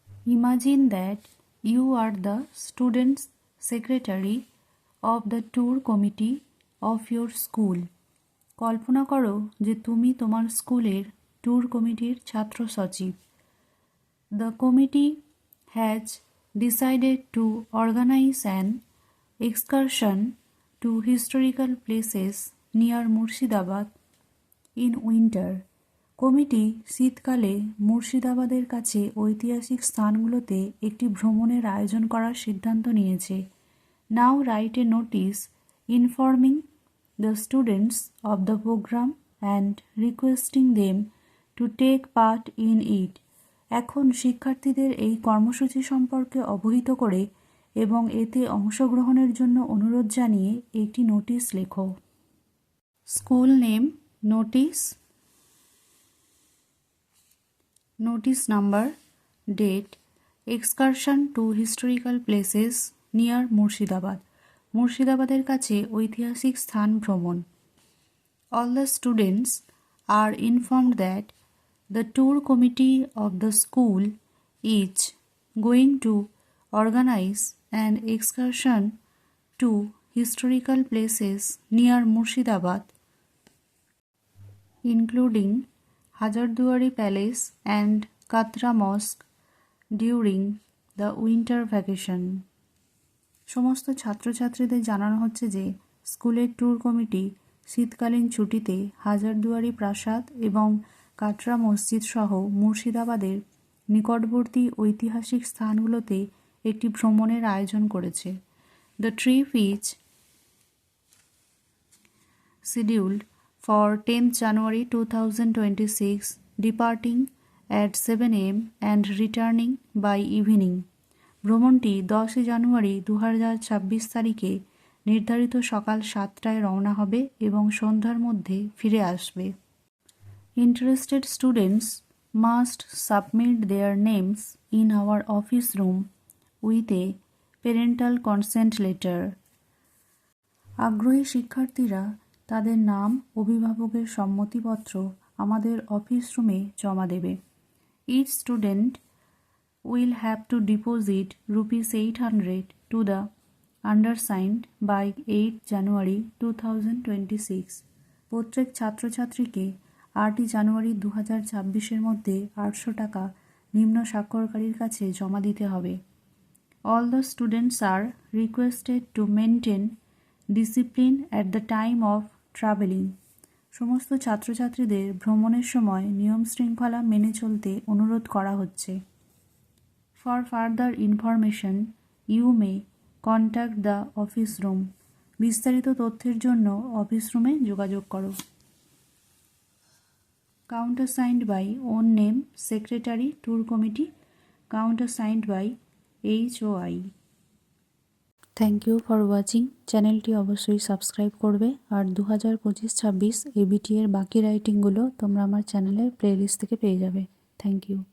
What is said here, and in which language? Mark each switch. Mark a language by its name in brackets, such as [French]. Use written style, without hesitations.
[English] Imagine that you are the student's secretary of the tour committee of your school. [Bangla] কল্পনা করো যে তুমি তোমার স্কুলের ট্যুর কমিটির ছাত্র সচিব। [English] The committee has decided to organize an excursion to historical places near Murshidabad in winter. [Bangla] Committee শীতকালে মুর্শিদাবাদের কাছে ঐতিহাসিক স্থানগুলোতে একটি ভ্রমণের আয়োজন করার সিদ্ধান্ত নিয়েছে। [English] Now write a notice informing the students of the programme and requesting them to take part in it. [Bangla] এখন শিক্ষার্থীদের এই কর্মসূচি সম্পর্কে অবহিত করে এবং এতে অংশগ্রহণের জন্য অনুরোধ জানিয়ে একটি নোটিশ লেখো। [English] school name notice, notice number, date, excursion to historical places near Murshidabad, [Bangla] মুর্শিদাবাদের কাছে ঐতিহাসিক স্থান ভ্রমণ। [English] All the students are informed that the tour committee of the school is going to organize an excursion to historical places near Murshidabad, including Hajarduari Palace and Katra Mosque during the winter vacation. [Bangla] সমস্ত ছাত্রছাত্রীদের জানানো হচ্ছে যে স্কুলের tour committee শীতকালীন ছুটিতে হাজারদুয়ারি প্রাসাদ এবং কাটরা মসজিদ সহ মুর্শিদাবাদের নিকটবর্তী ঐতিহাসিক স্থানগুলোতে একটি ভ্রমণের আয়োজন করেছে। [English] The trip is scheduled for 10th January 2026, departing at 7 AM and returning by evening. [Bangla] ভ্রমণটি 10 জানুয়ারি 2026 তারিখে নির্ধারিত সকাল 7টায় রওনা হবে এবং সন্ধ্যার মধ্যে ফিরে আসবে। [English] Interested students must submit their names in our office room with a parental consent letter. [Bangla] আগ্রহী শিক্ষার্থীরা তাদের নাম অভিভাবকের সম্মতিপত্র আমাদের অফিস রুমে জমা দেবে। [English] Each student will have to deposit ₹800 to the undersigned by 8 January 2026. [Bangla] প্রত্যেক ছাত্রছাত্রীকে 8 জানুয়ারি 2026 মধ্যে 800 টাকা নিম্ন স্বাক্ষরকারীর কাছে জমা দিতে হবে। [English] All the students are requested to maintain discipline at the time of travelling. [Bangla] সমস্ত ছাত্রছাত্রীদের ভ্রমণের সময় নিয়ম শৃঙ্খলা মেনে চলতে অনুরোধ করা হচ্ছে। [English] For further information you may contact the office room. [Bangla] বিস্তারিত তথ্যের জন্য অফিস রুমে যোগাযোগ করো। [English] Countersigned by own name, Secretary, Tour Committee, countersigned by HOI. Thank you for watching. [Bangla] চ্যানেলটি অবশ্যই সাবস্ক্রাইব করবে আর 2025-26 ABTA এর বাকি রাইটিংগুলো তোমরা আমার চ্যানেলের প্লেলিস্ট থেকে পেয়ে যাবে। [English] Thank you.